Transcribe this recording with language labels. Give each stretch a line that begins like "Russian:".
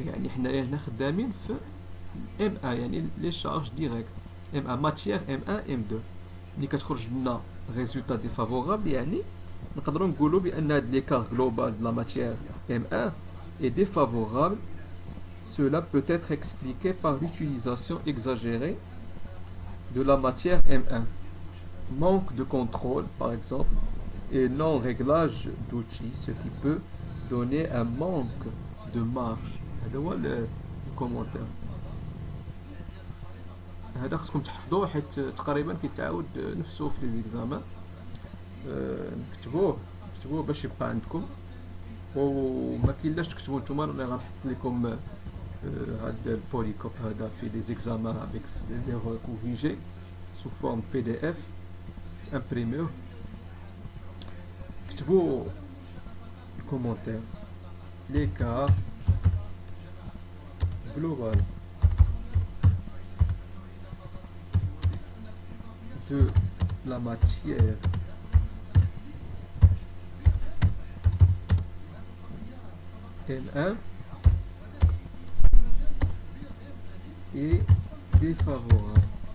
Arabic: يعني حنايا هنا خدامين في ام 1 يعني لي شارج ديريكت ام 1 ماتيير ام 1 ام 2. ملي كتخرج لنا ريزولتا ديفافورابل يعني نقدروا نقولوا بان هاد ليكار جلوبال د لا ماتيير ام 1
French: est défavorable. Cela peut être expliqué par l'utilisation exagérée de la matière M1. Manque de contrôle, par exemple, et non-réglage d'outils, ce qui peut donner un manque de marge.
Arabic: هذا هو الكومنتير. هذا خصكم تحفظوه حيت تقريبا كيتعاود نفسه في لي زيكزامان. نكتبوه باش يبقى عندكم، وما كاينلاش تكتبوا نتوما. انا غنحط لكم هاد البوليكوب هذا في لي زيكزامان افيك لي كوريجي سو فورم PDF. امبريميوه، كتبوا الكومونتير.
French: l'écart global de la matière M1 est défavorable.